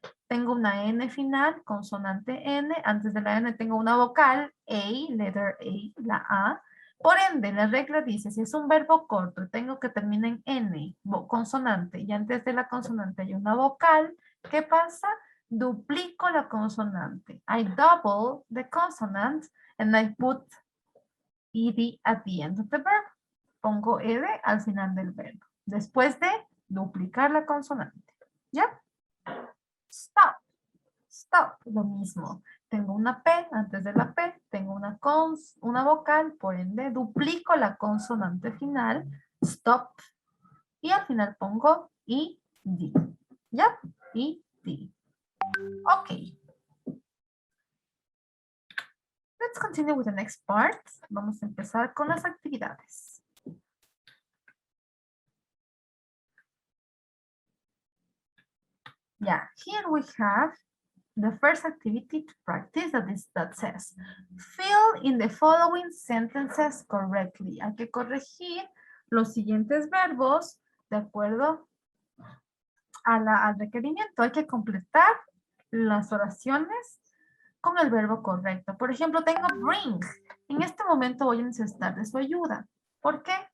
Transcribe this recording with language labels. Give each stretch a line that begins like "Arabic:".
Spanish: Tengo una N final, consonante N. Antes de la N tengo una vocal, A, letter A, la A. Por ende, la regla dice, si es un verbo corto y tengo que terminar en N, consonante, y antes de la consonante hay una vocal, ¿qué pasa? Duplico la consonante.
English: I double the consonant and I put ed at the end of the verb.
Spanish: Pongo ed al final del verbo. Después de duplicar la consonante. ¿Ya? Stop. Stop. Lo mismo. Tengo una P, antes de la P, tengo una vocal, por ende, duplico la consonante final, stop, y al final pongo ed. ¿Ya? Ed. Ok.
English: Let's continue with the next part.
Spanish: Vamos a empezar con las actividades.
English: Yeah, here we have the first activity to practice that says, fill in the following sentences correctly.
Spanish: Hay que corregir los siguientes verbos de acuerdo al requerimiento. Hay que completar las oraciones con el verbo correcto. Por ejemplo, tengo bring. En este momento voy a necesitar de su ayuda. ¿Por qué?